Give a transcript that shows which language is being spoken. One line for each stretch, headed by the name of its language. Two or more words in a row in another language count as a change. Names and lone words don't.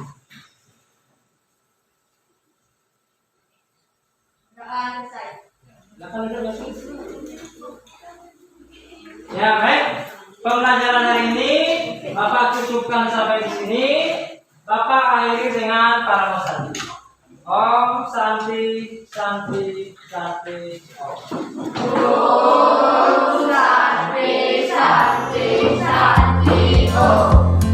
Indonesian: Doa selesai. Ya, baik. Pembelajaran hari ini Bapak cukupkan sampai di sini. Bapak akhiri dengan para santi.
Sanskrit: Om Santi Santi Santi Om. Santi, santi, santi, oh.